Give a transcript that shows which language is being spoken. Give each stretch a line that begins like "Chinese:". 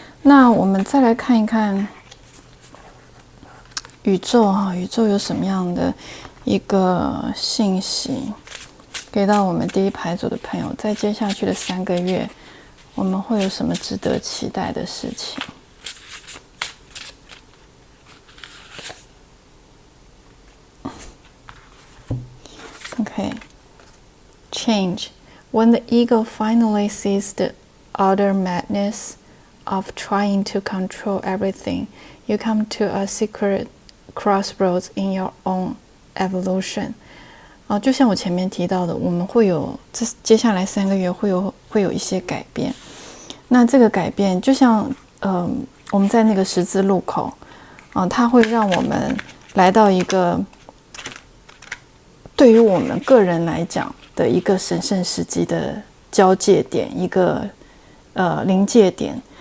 Chinese: 那我们再来看一看宇宙宇宙有什么样的一个信息给到我们第一牌组的朋友，在接下去的3个月，我们会有什么值得期待的事情？
English: Okay, change. When the ego finally sees the utter madness of trying to control everything, you come to a secret crossroads in your own evolution.
Chinese: 就像我前面提到的，我们会有接下来3个月会有一些改变。那这个改变就像我们在那个十字路口它会让我们来到一个对于我们个人来讲的一个神圣时机的交界点，一个临界点。